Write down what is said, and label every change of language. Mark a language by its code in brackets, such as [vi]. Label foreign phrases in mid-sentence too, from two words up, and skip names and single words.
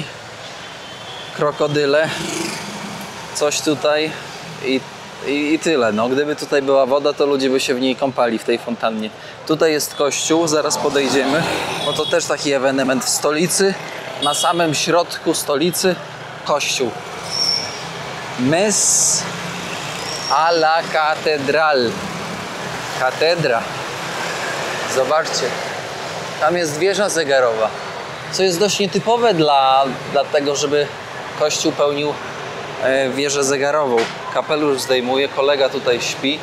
[pl] Krokodyle. Coś tutaj i tyle. No, gdyby tutaj była woda, to ludzie by się w niej kąpali, w tej fontannie. Tutaj jest kościół, zaraz podejdziemy, bo to też taki ewenement w stolicy. Na samym środku stolicy kościół. [es] Mes a la catedral. [pl] Katedra. Zobaczcie. Tam jest wieża zegarowa, co jest dość nietypowe dla tego, żeby kościół pełnił wieżę zegarową. Kapelusz zdejmuje, kolega tutaj śpi.